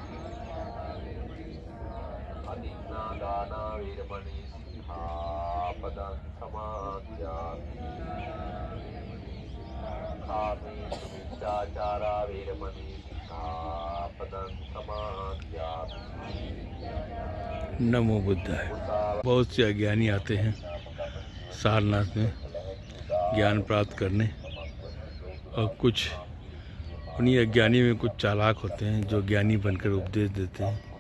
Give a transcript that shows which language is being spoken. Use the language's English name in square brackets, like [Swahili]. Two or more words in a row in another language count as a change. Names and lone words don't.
[Pali] Adinādānā vīramani sikkhapadam samādhyāmi, कामेषु मिथ्याचारा वेरमणि सिक्खापदं समादयामि। [Hindi] नमो बुद्धाय। बहुत से अज्ञानी आते हैं सारनाथ में ज्ञान प्राप्त करने, और कुछ उन्हीं अज्ञानी में कुछ चालाक होते हैं जो ज्ञानी बनकर उपदेश देते हैं।